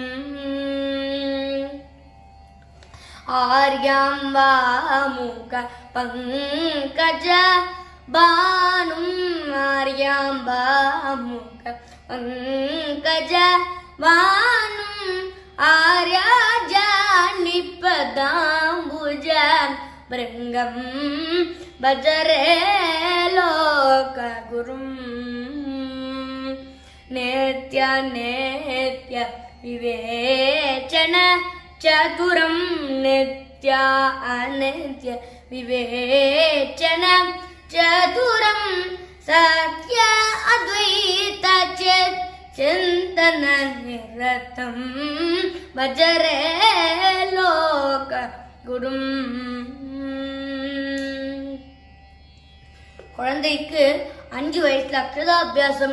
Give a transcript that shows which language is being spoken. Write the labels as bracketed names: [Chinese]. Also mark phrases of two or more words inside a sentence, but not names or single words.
[Sanskrit] आर्याम्बा मुख पङ्कज भानुम् आर्याम्बा मुख पङ्कज भानुम् आर्याजानिपदाम्बुज भृङ्गम् भज रे लोक गुरुम्. नेति नेति विवेचन चतुरं नित्य अनित्य विवेचन चतुरं सत्य अद्वैत चिन्तन निरतम् भज रे लोक गुरुम्. [Tamil] குழந்தைக்கு 5 வயசுல அக்ஷராபியாசம்.